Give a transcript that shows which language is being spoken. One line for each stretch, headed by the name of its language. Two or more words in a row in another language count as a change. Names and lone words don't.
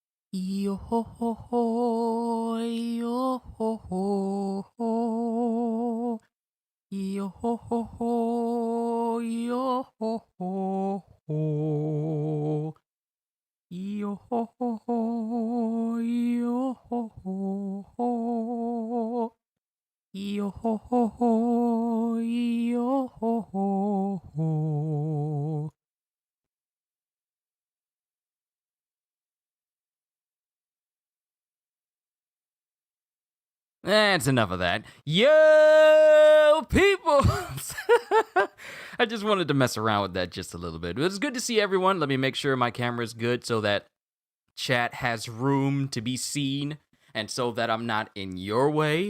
English: Yo ho ho ho, yo ho ho ho, yo ho ho ho, yo ho ho ho, yo ho ho ho, yo ho ho ho, yo ho ho ho, yo ho ho ho. That's enough of that. Yo, people! I just wanted to mess around with that just a little bit. It's good to see everyone. Let me make sure my camera is good so that chat has room to be seen and so that I'm not in your way.